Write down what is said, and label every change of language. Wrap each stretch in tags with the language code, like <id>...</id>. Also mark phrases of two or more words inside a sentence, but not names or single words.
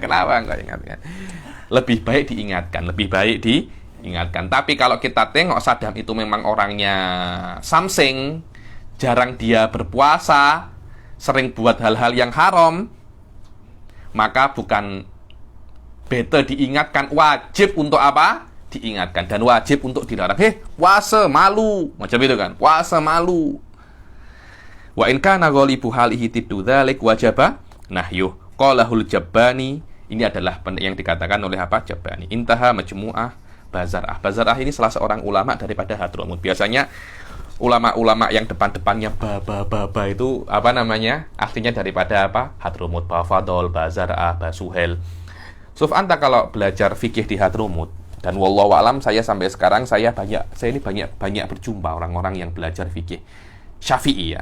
<ms>Kenapa engkau ingatkan? Lebih baik diingatkan, Tapi kalau kita tengok Saddam itu memang orangnya samsing, jarang dia berpuasa, sering buat hal-hal yang haram, maka bukan better diingatkan, wajib untuk apa? Diingatkan dan wajib untuk dilarang. "Hei, puasa malu." Macam itu kan? Puasa malu.</ms> <ar>وإن كان غالب حاله ضد ذلك وجب نهيه. قاله الجباني.</ar> <ms>Ini adalah yang dikatakan oleh apa? Jabbani.</ms> <ar>انتهى مجموعة بازرعة.</ar> <ms>Bazarah ini salah seorang ulama daripada Hadramut. Biasanya ulama-ulama yang depan-depannya ba itu apa namanya? Artinya daripada apa? Hadramut. Bafadol, Bazarah, Basuhel. Anta kalau belajar fikih di Hadramut, dan</ms> <ar>والله أعلم</ar> <ms>saya sampai sekarang saya ini banyak berjumpa orang-orang yang belajar fikih Syafi'i ya.</ms>